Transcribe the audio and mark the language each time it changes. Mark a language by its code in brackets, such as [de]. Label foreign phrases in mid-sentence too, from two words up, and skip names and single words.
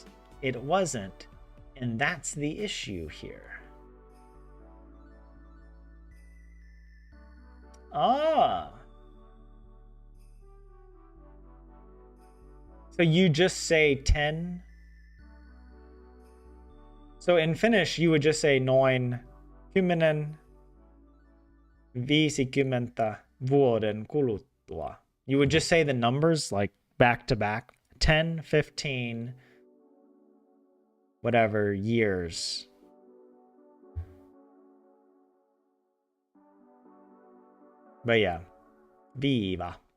[en] It wasn't, and that's the issue here. Ah. So you just say 10? So in Finnish, you would just say [fi] noin 10 50 vuoden kuluttua. [en] You would just say the numbers like back to back. 10, 15, whatever years. But yeah, viva.